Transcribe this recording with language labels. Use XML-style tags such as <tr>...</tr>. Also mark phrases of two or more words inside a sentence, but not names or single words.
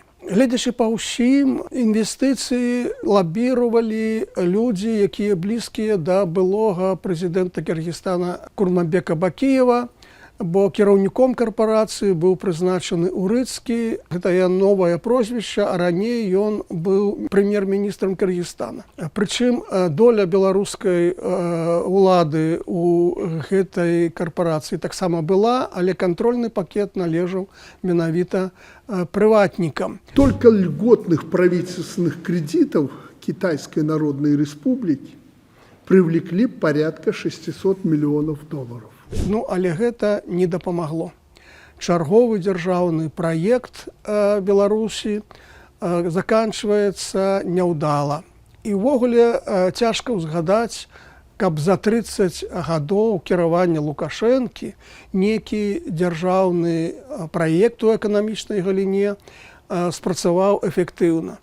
<be>Гледзячы па ўсім, інвестыцыі лабіравалі людзі, якія блізкія да былога прэзідэнта Кіргізстана Курманбека Бакіева, бо кіраўніком карпорацыі быў прызначаны Урыцкі, гэта новае прозвішча, а раней ён быў прэм'ер-міністрам Кіргізстана. Прычым доля беларускай улады ў гэтай карпорацыі таксама была, але кантрольны пакет належаў менавіта прыватнікам.</be> <ru>Только льготных правительственных кредитов Китайской Народной Республики привлекли порядка $600 миллионов.</ru> <be>Ну, але гэта не дапамагло. Чарговы дзяржаўны праект Беларусі заканчваецца няўдала. І ўвогуле цяжка ўзгадаць, каб за 30 гадоў кіравання Лукашэнкі некі дзяржаўны праект у эканамічнай галіне спрацаваў эфектыўна.</be>